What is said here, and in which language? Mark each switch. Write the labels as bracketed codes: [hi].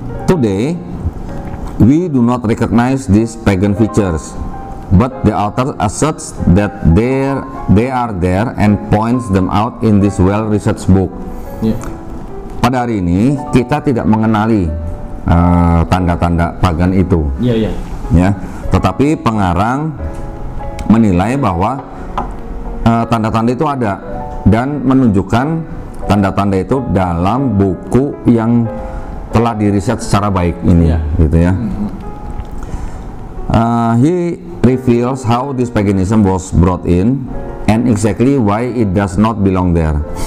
[en] Today we do not recognize these pagan features, but the author asserts that they are there and points them out in this well-researched book. [id] Pada hari ini kita tidak mengenali tanda-tanda pagan itu. Ya, tetapi pengarang menilai bahwa tanda-tanda itu ada dan menunjukkan tanda-tanda itu dalam buku yang telah diriset secara baik ini, gitu ya. [en] He reveals how this paganism was brought in and exactly why it does not belong there.